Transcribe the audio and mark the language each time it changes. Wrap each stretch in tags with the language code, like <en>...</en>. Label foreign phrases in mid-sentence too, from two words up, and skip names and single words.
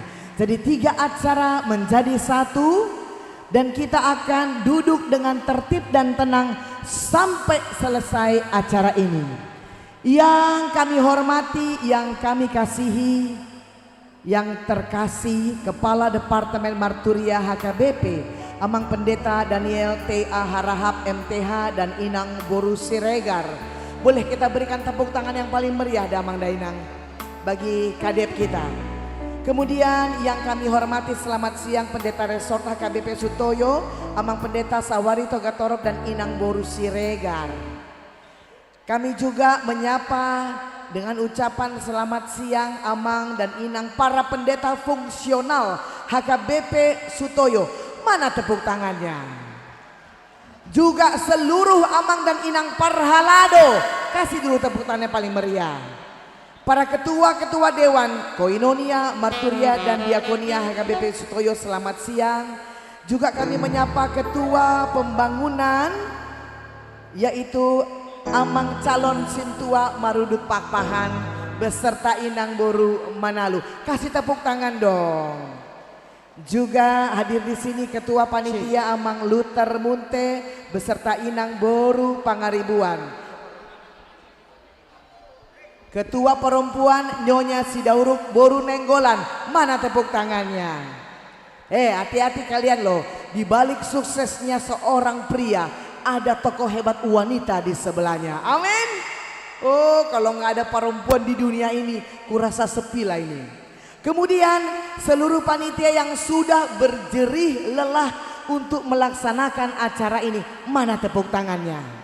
<id>Jadi 3 acara menjadi satu dan kita akan duduk dengan tertib dan tenang sampai selesai acara ini. Yang kami hormati, yang kami kasihi, yang terkasih Kepala Departemen Marturia HKBP Amang Pendeta Daniel T.A. Harahap MTH dan Inang Boru Siregar. Boleh kita berikan tepuk tangan yang paling meriah</id> <bbc>Damang Dainang</bbc> <id>bagi kadep kita. Kemudian yang kami hormati, selamat siang Pendeta Resort HKBP Sutoyo Amang Pendeta Sawari Togatorop dan Inang Boru Siregar. Kami juga menyapa dengan ucapan selamat siang Amang dan Inang para pendeta fungsional HKBP Sutoyo. Mana tepuk tangannya? Juga seluruh Amang dan Inang Parhalado. Kasih dulu tepuk tangan yang paling meriah. Para ketua-ketua Dewan Koinonia, Marturia dan Diakonia HKBP Sutoyo, selamat siang. Juga kami menyapa ketua pembangunan yaitu Amang Calon Sintua Marudut Pakpahan beserta Inang Boru Manalu. Kasih tepuk tangan dong. Juga hadir di sini Ketua Panitia Amang Luther Munte beserta Inang Boru Pangaribuan. Ketua Perempuan Nyonya Sidauruk Boru Nenggolan. Mana tepuk tangannya? Hati-hati kalian loh. Di balik suksesnya seorang pria ada tokoh hebat wanita di sebelahnya. Amin. Oh, kalau nggak ada perempuan di dunia ini, kurasa sepi lah ini. Kemudian seluruh panitia yang sudah berjerih lelah untuk melaksanakan acara ini, mana tepuk tangannya?</id>